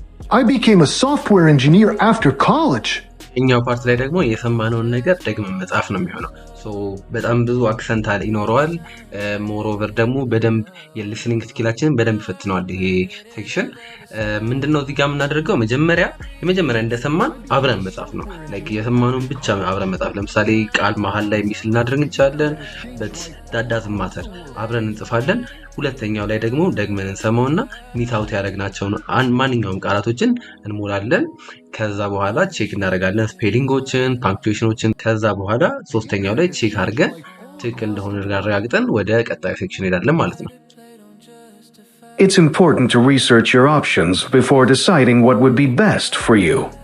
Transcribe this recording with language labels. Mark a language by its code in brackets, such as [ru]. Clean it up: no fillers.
[en] I became a software engineer after college. [am] እኛው ፓርት ላይ ደግሞ የሰማነውን ነገር ደግመን መጻፍ ነው የሚሆነው። በጣም ብዙ አክሰንት ይኖረዋል። ሞሮቨር ደግሞ በደንብ የሊስኒንግ ስኪላችንን በደንብ ይፈትነዋል። ይሄ ሴክሽን ምንድነው እዚህ ጋር የምናደርገው የመጀመሪያ እንደሰማን አብረን መጻፍ ነው። [en] ላይክ [am] የሰማነውን ብቻ አብረን መጻፍ። ለምሳሌ ቃል መሀል ላይ ሚስ ልናደርግ እንችላለን። ዳዳዝ ማተር አብረን እንጽፋለን። ሁለተኛው ላይ ደግሞ ደግመን እንሰማውና ሚት አውት ያደረግናቸውን ማንኛውም ቃላቶችን እንሞላለን። ከዛ በኋላ ቼክ እናደርጋለን ስፔሊንጎችን፣ ፓንክቹዌሽኖችን። ከዛ በኋላ ሶስተኛው ላይ ቼክ አድርገን ትክክል እንደሆነ አረጋግጠን ወደ ቀጣዩ ሴክሽን እንሄዳለን ማለት ነው። [en] It's important to research your options before deciding what would be best for you.